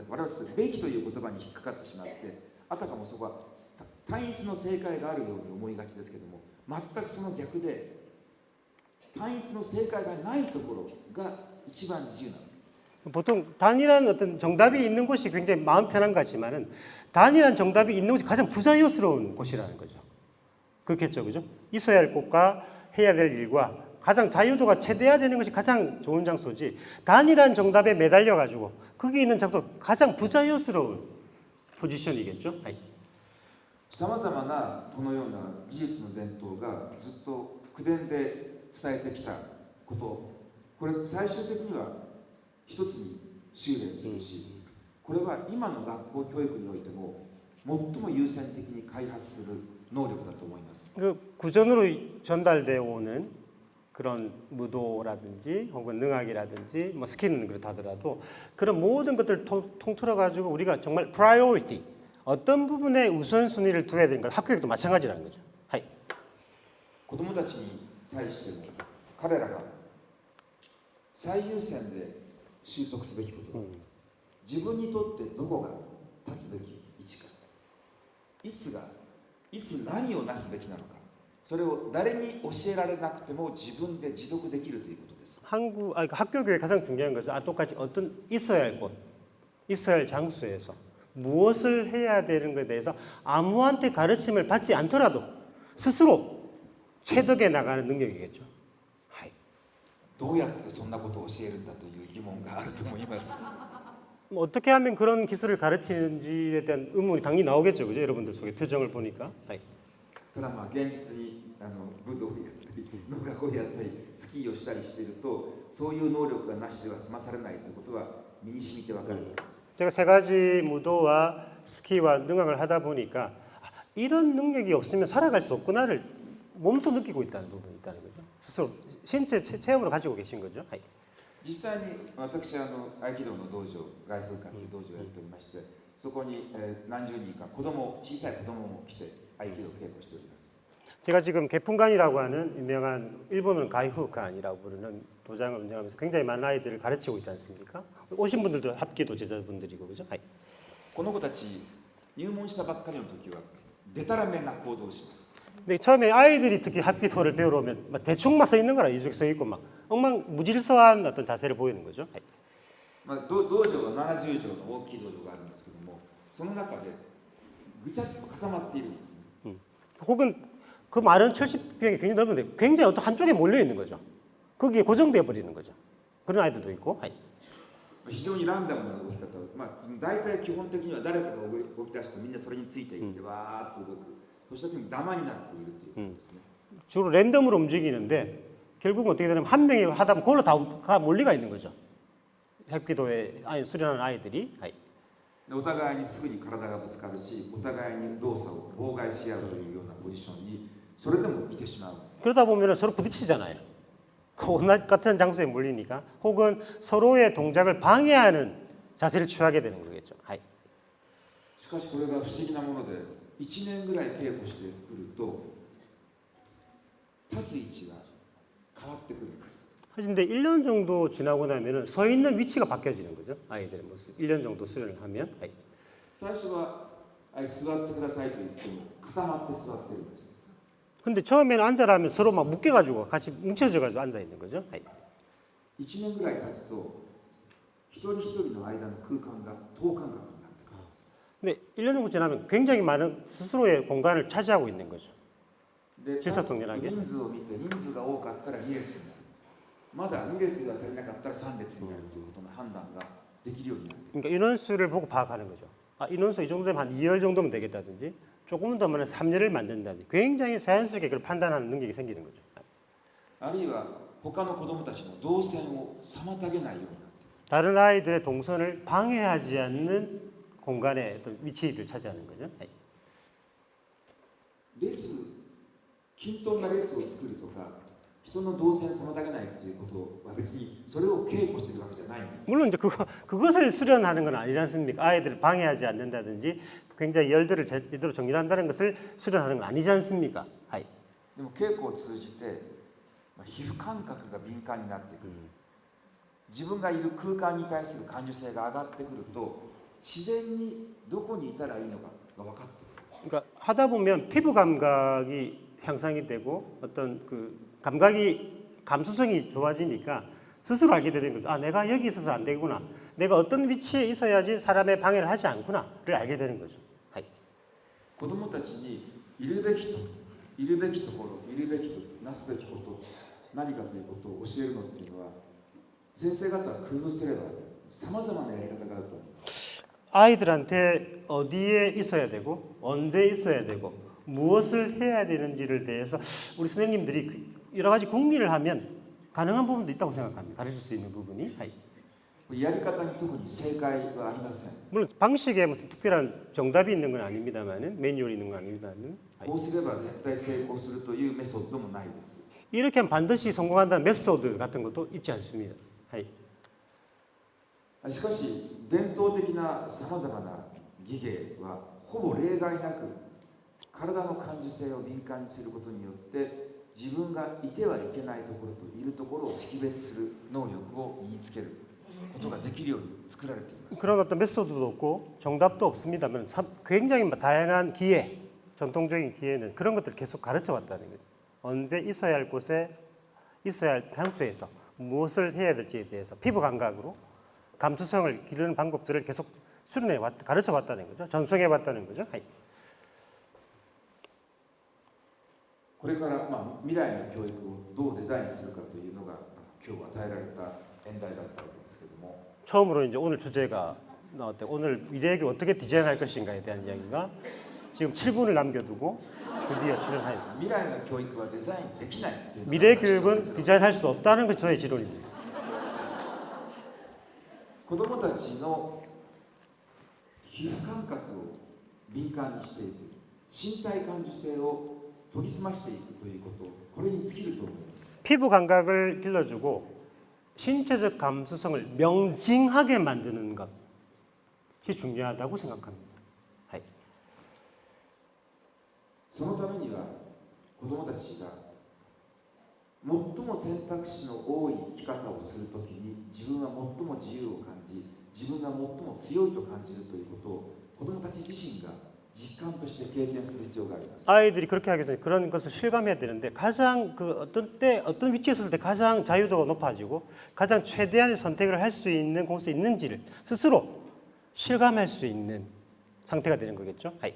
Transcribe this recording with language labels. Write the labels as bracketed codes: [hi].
[ja] 我々はちょっとべきという言葉に引っかかってしまって、あたかもそこは単一の正解があるように思いがちですけども、全くその逆で単一の正解がないところが一番自由なの。 [ko] 보통 단일한 어떤 정답이 있는 곳이 굉장히 마음 편한 것 같지만은 단일한 정답이 있는 곳이 가장 부자유스러운 곳이라는 거죠. 그렇겠죠, 그죠? 있어야 할 곳과 해야 될 일과 가장 자유도가 최대화되는 것이 가장 좋은 장소지. 단일한 정답에 매달려 가지고 거기 있는 장소 가장 부자유스러운 포지션이겠죠. 하이. [ja] さまざまなこのような技術の伝統がずっと口伝で伝えてきたこと、これ最終的には一つに修練するし、これは今の学校教育においても最も優先的に開発する能力だと思います。 [ko] 그 구전으로 전달되어 오는 그런 무도라든지 혹은 능학이라든지 뭐 스킬은 그렇다더라도 그런 모든 것들을 통틀어 가지고 우리가 정말 priority 어떤 부분에 우선순위를 둬야 되는가 학교에도 마찬가지라는 거죠. 하이. [ja] 子どもたちに対しても彼らが最優先で習得すべきこと、自分にとってどこが立つべき位置か、いつ何をなすべきなのか、それを誰に教えられなくても自分で自読できるということです。 [ko] 학교 교육 가장 중요한 것은 똑같이 어떤 있어야 할 곳, 있어야 할 장소에서 무엇을 해야 되는 것에 대해서 아무한테 가르침을 받지 않더라도 스스로 체득해 나가는 능력이겠죠. 하이. [ja] どうやってそんなことを教えるんだという疑問があると思います。 [ko] 어떻게 하면 그런 기술을 가르치는지에 대한 의문이 당연히 나오겠죠, 그죠? 여러분들 속에 표정을 보니까. 하이. [ja] ただ現実に武道をやったり農学をやったりスキーをしたりしていると、そういう能力がなしでは済まされないということは身に染みてわかるわけです。 [ko] 제가 세 가지 무도와 스키와 능학을 하다 보니까 이런 능력이 없으면 살아갈 수 없구나를 몸소 느끼고 있다는 부분이 있다는 거죠. 스스로 신체 체험으로 가지고 계신 거죠. 하이. [ja] 実際に私合気道の道場、外風館という道場をやっておりまして、そこに何十人か小さい子供も来て合気道を稽古しております。 [ko] 제가 지금 개풍관이라고 하는 유명한 일본어는 가이후관이라고 부르는 도장을 운영하면서 굉장히 많은 아이들을 가르치고 있지 않습니까? 오신 분들도 합기도 제자분들이고 그죠? 하이. [ja] この子たち入門したばっかりの時はデタラメな行動をします。 [ko] 근데 처음에 아이들이 특히 합기도를 배우러 오면 막 대충 막 서 있는 거라 이렇게 서 있고 막 엉망무질서한 어떤 자세를 보이는 거죠. 하이. [ja] 道場は70畳の大きい道場があるんですけども、その中でぐちゃっと固まっているんですね。 [ko] 혹은 그 말은 70평이 굉장히 넓은데 굉장히 어떤 한쪽에 몰려 있는 거죠. 거기에 고정되어 버리는 거죠. 그런 아이들도 있고. 하이. [ja] 非常にランダムな動き方を、大体基本的には誰かが動き出してみんなそれについていってわーっと動く、そうした時にダマになっているということですね。 [ko] 주로 랜덤으로 움직이는데 결국은 어떻게 되냐면 한 명이 하다 보면 그걸로 다 몰리가 있는 거죠. 합기도에 수련하는 아이들이. 하이. [ja] お互いにすぐに体がぶつかるし、お互いに動作を妨害し合うというようなポジションにそれでもいてしまう。 [ko] 그러다 보면 서로 부딪히잖아요. 같은 장소에 몰리니까 혹은 서로의 동작을 방해하는 자세를 취하게 되는 거겠죠. 하이. [ja] しかしこれが不思議なもので、1年ぐらい稽古してくると立つ位置が変わってくるんです。 [ko] 하신데 1년 정도 지나고 나면은 서 있는 위치가 바뀌어지는 거죠. 아이들의 모습. 1년 정도 수련을 하면. 하이. [ja] 最初は座ってくださいと言っても固まって座ってるんです。 [ko] 근데 처음에는 앉아라면 서로 막 묶여가지고 같이 뭉쳐져가지고 앉아 있는 거죠. 하이. [ja] 1年ぐらい経つと一人一人の間の空間が等間隔になってくるんです。 [ko] 근데 1년 정도 지나면 굉장히 많은 스스로의 공간을 차지하고 있는 거죠. [ja] で、 [ko] 질서통일하게. [ja] 人数を見て人数が多かったら2列になる。まだ2列が足りなかったら3列になるということの判断ができるようになっている。 [ko] 그러니까 인원수를 보고 파악하는 거죠. 인원수 이 정도 되면 한 2열 정도면 되겠다든지 조금은 더 많은 3열을 만든다든지 굉장히 자연스럽게 그걸 판단하는 능력이 생기는 거죠. [ja] あるいは他の子どもたちの動線を妨げないようになっている。 [ko] 다른 아이들의 동선을 방해하지 않는 공간의 어떤 위치를 차지하는 거죠. [ja] 均等な列を作るとか人の動線を妨げないということは別にそれを稽古しているわけじゃないんです。 [ko] 물론 이제 그것을 수련하는 건 아니지 않습니까? 아이들을 방해하지 않는다든지 굉장히 열들을 제대로 정렬한다는 것을 수련하는 건 아니지 않습니까? 하이. [ja] でも稽古を通じて皮膚感覚が敏感になってくる。自分がいる空間に対する感受性が上がってくると自然にどこにいたらいいのかが分かってくる。 [ko] 그러니까 하다 보면 피부 감각이 향상이 되고 어떤 그 감수성이 좋아지니까 스스로 알게 되는 거죠. 아, 내가 여기 있어서 안 되구나. 내가 어떤 위치에 있어야지 사람의 방해를 하지 않구나를 알게 되는 거죠. 하이. [ja] 子どもたちにいるべきところ、いるべきとなすべきこと、何かということを教えるのっていうのは先生方は工夫すればさまざまなやり方があると思います。 [ko] 아이들한테 어디에 있어야 되고 언제 있어야 되고 무엇을 해야 되는지를 대해서 우리 선생님들이 여러 가지 궁리를 하면 가능한 부분도 있다고 생각합니다. 가르칠 수 있는 부분이. [ja] やり方に特に正解はありません。 [ko] 물론 방식에 무슨 특별한 정답이 있는 건 아닙니다만은 매뉴얼이 있는 건 아닙니다만은 [ja] こうすれば絶対成功するというメソッドもないです。 [ko] 이렇게 하면 반드시 성공한다는 메소드 같은 것도 있지 않습니다. [ja] しかし伝統的なさまざまな技芸はほぼ例外なく体の感受性を敏感にすることによって自分がいてはいけないところといるところを識別する能力を身につけることができるように作られています。 [ko] 그런 어떤 메소드도 없고 정답도 없습니다만 굉장히 다양한 기회, 전통적인 기회는 그런 것들을 계속 가르쳐 왔다는 거죠. 언제 있어야 할 곳에 있어야 할 장소에서 무엇을 해야 될지에 대해서 피부 감각으로 감수성을 기르는 방법들을 계속 수련해 왔, 가르쳐 왔다는 거죠. 전수해 왔다는 거죠. [ja] これから、未来の教育をどうデザインするかというのが今日与えられた演題だったわけですけども [ko] 처음으로 이제 오늘 주제가 나왔대. 오늘 미래교육 어떻게 디자인할 것인가에 대한 이야기가 지금 7분을 남겨두고 드디어 출연하였습니다. [ja] 未来の教育はデザインできないという [ko] 미래교육은 디자인할 수 없다는 것이 저의 지론입니다. [ja] 子どもたちの皮膚感覚を敏感にしていく身体感受性を研ぎ澄ましていくということこれに尽きると思います。 [ko] 피부 감각을 길러주고 신체적 감수성을 명징하게 만드는 것이 중요하다고 생각합니다. [ja] そのためには子どもたちが最も選択肢の多い生き方をするときに自分は最も自由を感じ自分が最も強いと感じるということを子どもたち自身が実感として経験する必要があります。 [ko] 아이들이 그렇게 하기 위해서 그런 것을 실감해야 되는데 가장 그 어떤 때 어떤 위치에 있을 때 가장 자유도가 높아지고 가장 최대한의 선택을 할 수 있는 곳에 있는지를 스스로 실감할 수 있는 상태가 되는 거겠죠.